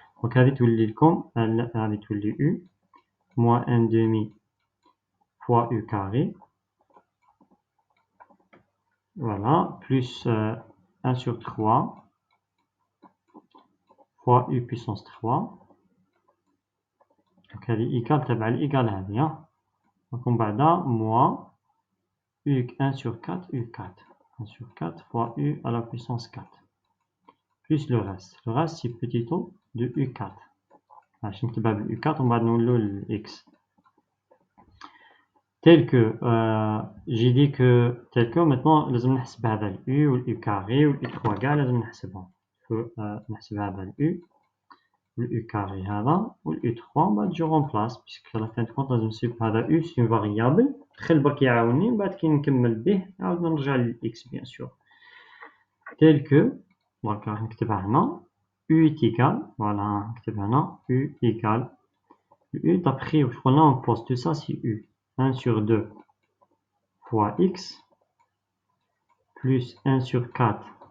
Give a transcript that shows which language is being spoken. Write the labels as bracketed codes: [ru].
[fr] Donc, avec tout le com, avec tout le U, moins 1 demi fois U carré. Voilà, plus 1 sur 3 fois U puissance 3. [ar] Donc هذه égal تبع الإيجال هذه. [fr] Donc [ar] من بعدها [fr] moins U 1 sur 4 U4. 1 sur 4 fois U à la puissance 4. Plus le reste. Le reste c'est petit o de U4. [ar] باش نكتبها بال U4 ومن بعد نولو ل X. [fr] Tel que j'ai dit que tel que maintenant [ar] لازم نحسب هذا ال U وال U carré وال U3 كاع لازم نحسبهم. نحسب هذا ال U le u carré هذا وال u3 بعد جو remplace [fr] puisque à la fin de compte [ar] لازم نسيب هذا u [fr] c'est une variable [ar] دخل برك يعاوني من بعد كي نكمل به نعاود نرجع لل x [fr] bien sûr tel que donc [ar] راح نكتبها هنا [fr] u est égal voilà [ar] نكتب هنا u égale u d'après واش قلنا [fr] on pose tout ça c'est u 1 sur 2 fois x plus 1 sur 4